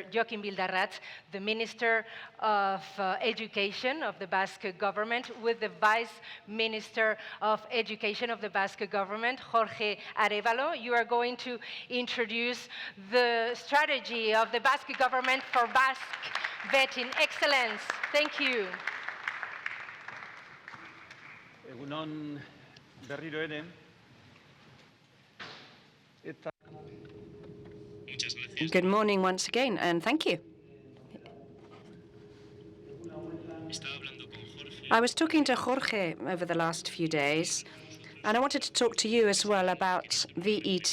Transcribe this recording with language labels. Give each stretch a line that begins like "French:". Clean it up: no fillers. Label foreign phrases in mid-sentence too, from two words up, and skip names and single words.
English: Joaquim Bildarratz, the Minister of Education of the Basque government, with the Vice Minister of Education of the Basque government, Jorge Arévalo. You are going to introduce the strategy of the Basque government for Basque VET in excellence. Thank you.
Basque: Egunon berriro ere.
English: Good morning once again, and thank you. I was talking to Jorge over the last few days, and I wanted to talk to you as well about VET.